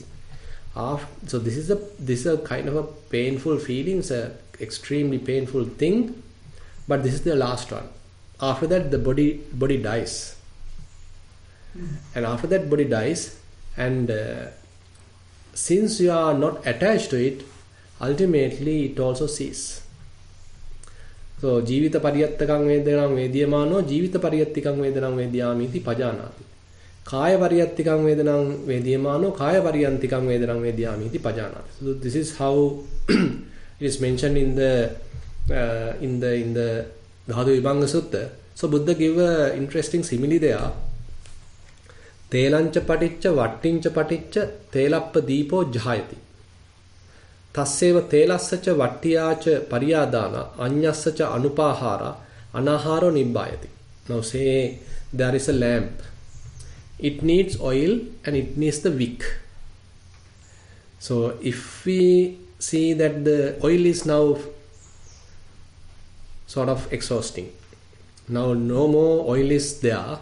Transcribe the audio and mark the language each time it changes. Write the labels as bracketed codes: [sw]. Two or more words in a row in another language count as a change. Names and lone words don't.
[en] So this is a kind of a painful feeling, it's a extremely painful thing, but this is the last one. After that the body dies, and after that body dies, and since you are not attached to it, ultimately it also ceases. [pi] So jivita pariyattakam vedanam vediyamano jivita pariyattikam vedanam vediyamiti pajanati. Kaya pariyattikam vedanam vediyamano kaya pariyantikam vedanam vediyamiti pajanati. [en] So this is how it is mentioned in the Dhatu Vibhanga Sutta. So Buddha gave a interesting simile there. [pi] Telancha paticcha vattincha paticcha telappa deepo jhayati. Tasseva telassacha vattiyacha pariyadana anyassacha anupahara anaharo nibbhayati. [en] Now say there is a lamp. It needs oil and it needs the wick. So if we see that the oil is now sort of exhausting, now no more oil is there.